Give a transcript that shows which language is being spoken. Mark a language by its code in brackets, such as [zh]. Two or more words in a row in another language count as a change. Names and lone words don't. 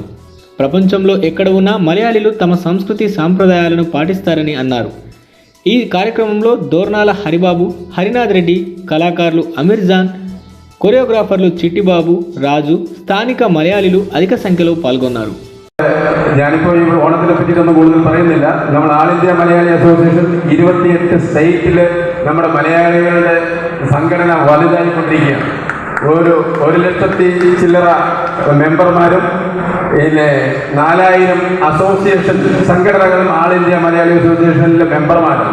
[te] ప్రపంచంలో ఎక్కడ ఉన్నా మలయాళీలు తమ సంస్కృతి సాంప్రదాయాలను పాటిస్తారని అన్నారు. ఈ కార్యక్రమంలో దోర్నాల హరిబాబు, హరినాథ్ రెడ్డి, కళాకారులు అమీర్జాన్, కొరియోగ్రాఫర్లు చిట్టిబాబు, రాజు, స్థానిక మలయాళీలు అధిక సంఖ్యలో పాల్గొన్నారు. [ml] ഞാനിപ്പോൾ ഇവിടെ ഓണത്തിനെ പറ്റിയിട്ടൊന്നും കൂടുതൽ പറയുന്നില്ല. നമ്മൾ ആൾ ഇന്ത്യ മലയാളി അസോസിയേഷൻ 28 സ്റ്റേറ്റിൽ നമ്മുടെ മലയാളികളുടെ സംഘടന വലുതായിക്കൊണ്ടിരിക്കുകയാണ്. 1,00,000 ചില്ലറ മെമ്പർമാരും പിന്നെ 4,000 അസോസിയേഷൻ സംഘടനകളും ആൾ ഇന്ത്യ മലയാളി അസോസിയേഷനിലെ മെമ്പർമാരും.